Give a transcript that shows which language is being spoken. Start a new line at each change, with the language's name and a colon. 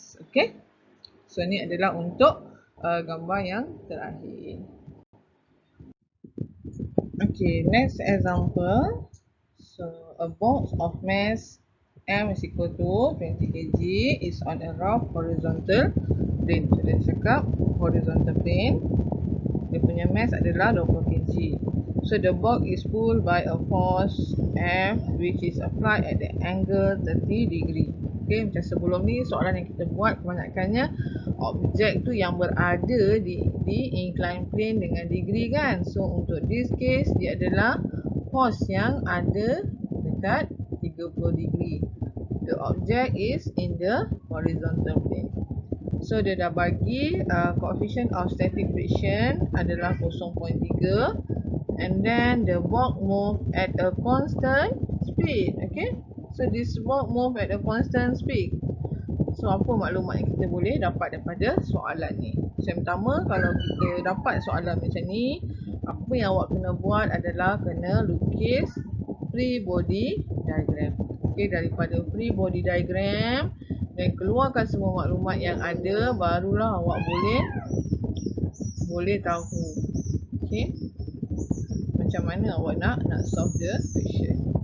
Malay: Okay, so ni adalah untuk gambar yang terakhir.
English: Okay, next example. So a box of mass M is equal to 20 kg is on a rough horizontal plane.
Malay: So dia cakap horizontal plane, dia punya mass adalah 20 kg.
English: So the box is pulled by a force F which is applied at the angle 30 degree.
Malay: Okay, macam sebelum ni soalan yang kita buat kebanyakannya objek tu yang berada di inclined plane dengan degree kan. So untuk
English: this case
Malay: dia adalah force yang ada dekat 30 degree.
English: The object is in the horizontal plane.
Malay: So dia dah bagi
English: coefficient of static friction adalah 0.3, and then the box move at a constant speed. Okay, so this box move at a constant speed.
Malay: So apa maklumat yang kita boleh dapat daripada soalan ni? So yang pertama, kalau kita dapat soalan macam ni, apa yang awak kena buat adalah kena lukis free body diagram. Okay, daripada free body diagram dan keluarkan semua maklumat yang ada, barulah awak boleh tahu, okay, macam mana awak nak
English: solve the question.